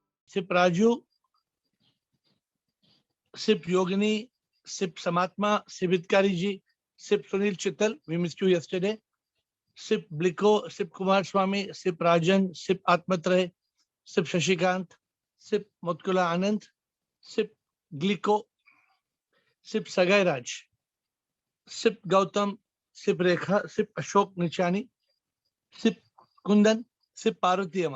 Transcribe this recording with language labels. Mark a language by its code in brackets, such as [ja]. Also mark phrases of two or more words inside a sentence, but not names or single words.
[en] Sip Raju, Sip Yogini, Sip Samatma, Sip Hitkariji, Sip Sunil Chittal, we missed you yesterday. Sip Bliko, Sip Kumar Swami, Sip Rajan, Sip Atmatre, Sip Shashikant, Sip Motkula Anand, Sip Gliko, Sip Sagai Raj, Sip Gautam, Sip Rekha, Sip Ashok Nichani, Sip Kundan, Sip Parvatiyama.